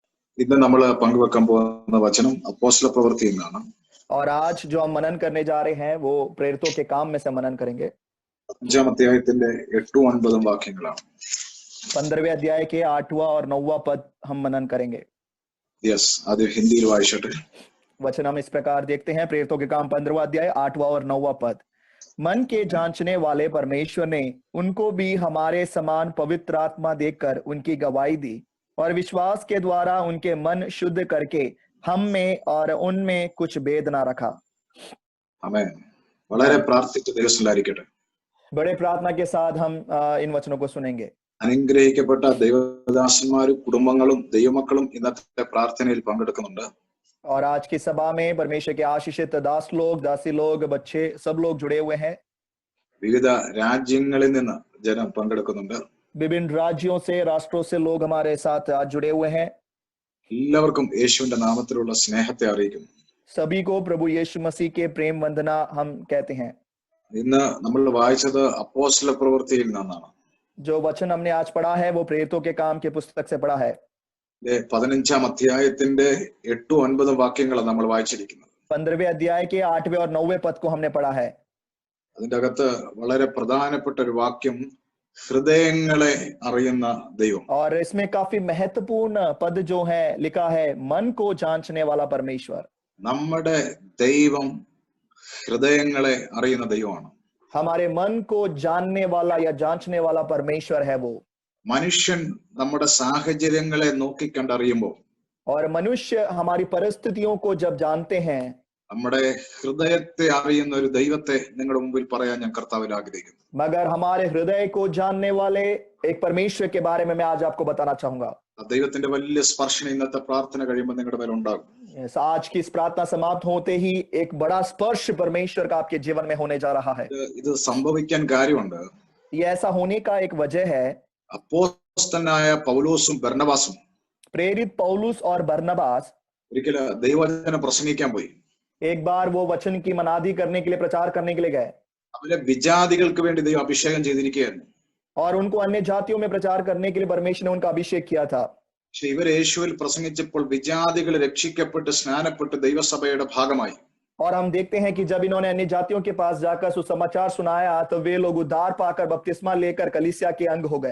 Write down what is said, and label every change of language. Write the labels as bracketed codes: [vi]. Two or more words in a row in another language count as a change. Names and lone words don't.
[ml] ഇന്ന് നമ്മൾ പങ്കുവെക്കാൻ പോകുന്ന വചനം അപ്പോസ്തല പ്രവൃത്തിയിൽ നിന്നാണ്. [hi] और आज जो हम मनन करने जा रहे हैं वो प्रेरितों के काम में से मनन करेंगे. [ml] 5-ാം അധ്യായത്തിന്റെ 8-9 വാക്യങ്ങളാണ്. [hi] 15वें अध्याय के 8वां और 9वां पद हम मनन करेंगे. [ml] യെസ്, അത് ഹിന്ദിയിൽ വായിച്ചോട്ടെ. [hi] वचन हम इस प्रकार देखते हैं. प्रेरितों के काम 15वां अध्याय 8वां और 9वां पद. मन के जांचने वाले परमेश्वर ने उनको भी हमारे समान पवित्र आत्मा देकर उनकी गवाही दी और विश्वास के द्वारा उनके मन शुद्ध करके हम में और उनमें कुछ भेद ना रखा. [ml] ആമേൻ. വളരെ പ്രാർത്ഥിച്ച് ദൈവസ്ഥലായിരിക്കട്ടെ. [hi] बड़े प्रार्थना के साथ हम इन वचनों को सुनेंगे. [ml] അനുഗ്രഹിക്കപ്പെട്ട ദൈവദാസന്മാരും കുടുംബങ്ങളും ദൈവമക്കളും ഇന്നത്തെ പ്രാർത്ഥനയിൽ പങ്കെടുക്കുന്നുണ്ട്. [hi] और आज की सभा में परमेश्वर के आशीषित दास लोग, दासी लोग, बच्चे सब लोग जुड़े हुए हैं. [ml] വിവിധ രാജ്യങ്ങളിൽ നിന്ന് ജനം പങ്കെടുക്കുന്നുണ്ട്. [hi] विभिन्न राज्यों से, राष्ट्रों से लोग हमारे साथ आज जुड़े हुए हैं. [ml] എല്ലാവർക്കും യേശുവിന്റെ നാമത്തിലുള്ള സ്നേഹത്തെ അറിയിക്കുന്നു. [hi] सभी को प्रभु यीशु मसीह के प्रेम वंदना हम कहते हैं. [ml] ഇന്ന് നമ്മൾ വായിച്ചത് അപ്പോസ്തല പ്രവൃത്തിയിൽ നിന്നാണ്. [hi] जो वचन हमने आज पढ़ा है वो प्रेरितों के काम के पुस्तक से पढ़ा है. [ml] 15-ാം അധ്യായത്തിന്റെ 8-9 വാക്യങ്ങളാണ് നമ്മൾ വായിച്ചിരിക്കുന്നത്. [hi] 15वें अध्याय के 8वें और 9वें पद को हमने पढ़ा है. [ml] അതിന്റെ അകത്ത് വളരെ പ്രധാനപ്പെട്ട ഒരു വാക്യം ഹൃദയങ്ങളെ അറിയുന്ന ദൈവം. [hi] और इसमें काफी महत्वपूर्ण पद जो है लिखा है, मन को जांचने वाला परमेश्वर. [ml] നമ്മുടെ ദൈവം ഹൃദയങ്ങളെ അറിയുന്ന ദൈവമാണ്. [hi] हमारे मन को जानने वाला या जांचने वाला परमेश्वर है वो. [ml] മനുഷ്യൻ നമ്മുടെ സാഹചര്യങ്ങളെ നോക്കിക്കണ്ടറിയുമ്പോൾ [hi] और मनुष्य हमारी परिस्थितियों को जब जानते हैं, [ml] നമ്മുടെ ഹൃദയത്തെ അറിയുന്ന ഒരു ദൈവത്തെ നിങ്ങളുടെ മുമ്പിൽ പറയാൻ ഞാൻ കർത്താവിൽ ആഗ്രഹിക്കുന്നു. [hi] मगर हमारे हृदय को जानने वाले एक परमेश्वर के बारे में मैं आज आपको बताना चाहूंगा. [ml] ആ ദൈവത്തിന്റെ വലിയ സ്പർശനം ഇന്നത്തെ പ്രാർത്ഥന കഴിയുമ്പോൾ നിങ്ങളുടെ മേൽ ഉണ്ടാകും. [hi] आज की इस प्रार्थना समाप्त होते ही एक बड़ा स्पर्श परमेश्वर का आपके जीवन में होने जा रहा है. [ml] ഇത് സംഭവിക്കാൻ കാര്യമുണ്ട്. [hi] ये ऐसा होने का एक वजह है. [ml] അപ്പോസ്തലനായ പൗലോസും ബർന്നബാസും [hi] प्रेरित पौलुस और बरनबास [ml] ഒരിക്കൽ ദൈവവചനം പ്രസംഗിക്കാൻ പോയി. [hi] एक बार वो वचन की मनादी करने के लिए, प्रचार करने के लिए गए. [ml] അവരെ വിജാതികൾക്ക് വേണ്ടി ദൈവം അഭിഷേകം ചെയ്തിരിക്കുകയായിരുന്നു. [hi] और उनको अन्य जातियों में प्रचार करने के लिए परमेश्वर ने उनका अभिषेक किया था. [ml] പക്ഷെ ഇവർ യേശുവിൽ പ്രസംഗിച്ചപ്പോൾ വിജാതികൾ രക്ഷിക്കപ്പെട്ട് സ്നാനപ്പെട്ട് ദൈവസഭയുടെ ഭാഗമായി. [hi] और हम देखते हैं कि जब इन्होंने अन्य जातियों के पास जाकर सुसमाचार सुनाया तो वे लोग उद्धार पाकर बपतिस्मा लेकर कलीसिया के अंग हो गए.